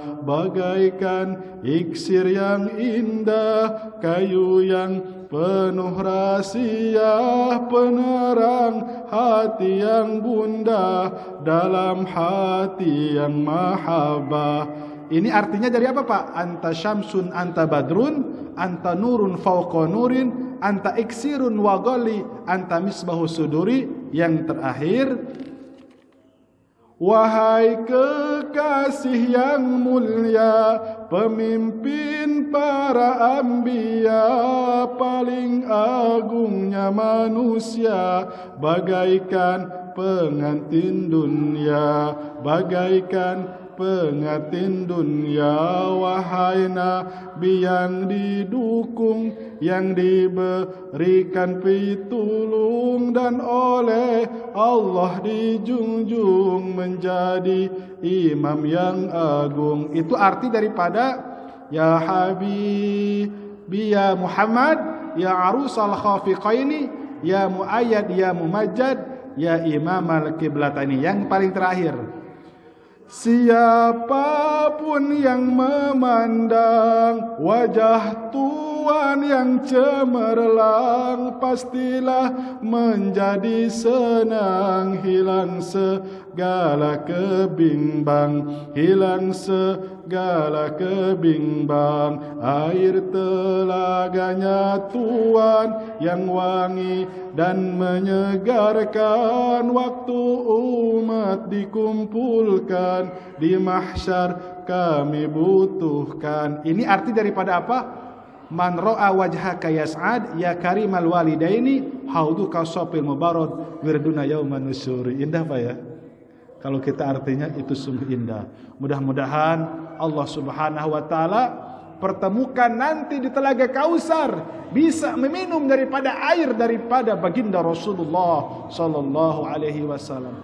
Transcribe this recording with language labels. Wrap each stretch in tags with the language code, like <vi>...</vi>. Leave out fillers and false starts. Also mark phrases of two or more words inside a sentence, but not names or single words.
<id>Bagaikan iksir yang indah, kayu yang penuh rahasia, penerang hati yang bunda, dalam hati yang mahabbah. Ini artinya dari apa, Pak?</id> <ar>أنت شمس أنت بدر أنت نور فوق نور أنت إكسير وغالي أنت مصباح الصدور.</ar> <id>Yang terakhir, wahai kekasih yang mulia, pemimpin para anbiya, paling agungnya manusia, bagaikan pengantin dunia, bagaikan pengantin dunia. Wahai Nabi yang didukung, yang diberikan pitulung, dan oleh Allah dijunjung menjadi imam yang agung. Itu arti daripada</id> <ar>يا حبيبي يا محمد يا عروس الخافقين يا مؤيد يا ممجد يا إمام القبلتين.</ar> <id>Yang paling terakhir, siapapun yang memandang wajah Tuhan yang cemerlang, pastilah menjadi senang, hilang segala kebimbang, hilang segala kebimbang. Air telaganya Tuhan yang wangi dan menyegarkan, waktu umat dikumpulkan di mahsyar kami butuhkan. Ini arti daripada apa?</id> <ar>من رأى وجهك يسعد يا كريم الوالدين حوضك الصافي المبرد وردنا يوم النشور.</ar> <id>Indah Pak ya? Kalau kita artinya itu sungguh indah. Mudah-mudahan Allah</id> <ar>سبحانه وتعالى</ar> <id>pertemukan nanti di Telaga Kausar, bisa meminum daripada air daripada baginda Rasulullah</id> <ar>صلى الله عليه وسلم.</ar>